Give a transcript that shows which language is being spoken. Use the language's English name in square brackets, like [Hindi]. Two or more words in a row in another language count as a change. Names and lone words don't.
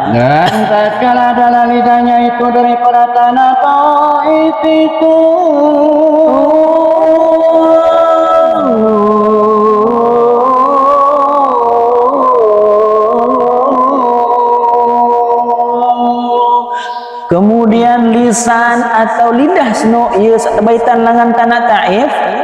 [Malay] Dan tatkala adalah lidahnya itu daripada tanah Taif itu, [Sasak] kemudian lisan atau lidah seno ia satebaitan langan tanah Taif,